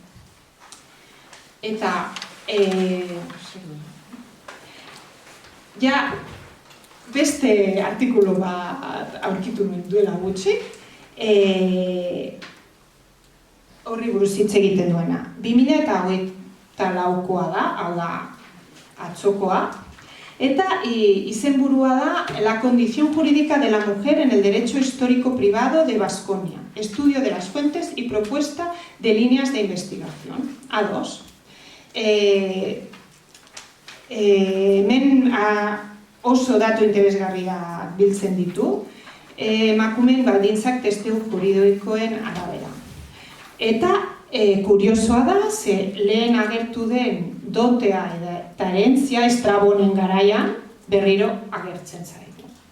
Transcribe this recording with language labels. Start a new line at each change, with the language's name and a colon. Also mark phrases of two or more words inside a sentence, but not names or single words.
Basque: Eta ja beste artikulu bat aurkitu nuen duela gutxi, horri buruz hitz egiten duena. 2024koa da, hau da atzokoa, eta izenburua da La condición jurídica de la mujer en el derecho histórico privado de Baskonia, estudio de las fuentes y propuesta de líneas de investigación. A2. Hemen oso datu interesgarria biltzen ditu, emakumeen baldintzak testu juridikoen arabera. Eta kuriosoa da, ze lehen agertu den dotea eta herentzia Estrabonen garaian berriro agertzen zaitu.